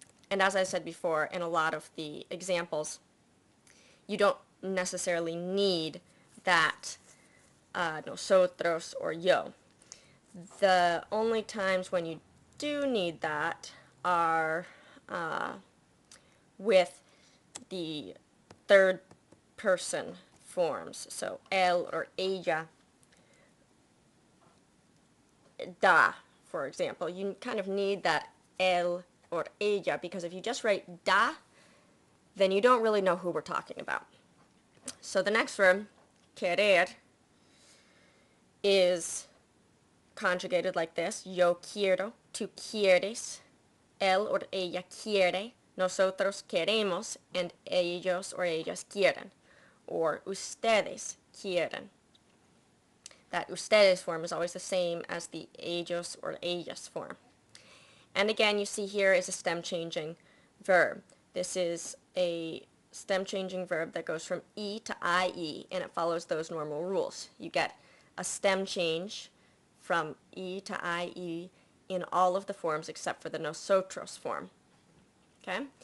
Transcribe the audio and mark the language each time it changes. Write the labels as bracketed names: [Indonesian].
[English] And as I said before, in a lot of the examples, you don't necessarily need that nosotros or yo. The only times when you do need that are with the third person forms. So él or ella da, for example. You kind of need that él or ella, because if you just write da, then you don't really know who we're talking about. So the next verb, querer, is conjugated like this. [Spanish] Yo quiero, tú quieres, él or ella quiere, nosotros queremos, and ellos or ellas quieren, or ustedes quieren. [English] That ustedes form is always the same as the ellos or ellas form. And again, you see here is a stem changing verb. This is a stem changing verb that goes from E to IE, and it follows those normal rules. You get a stem change from E to IE in all of the forms except for the nosotros form. Okay?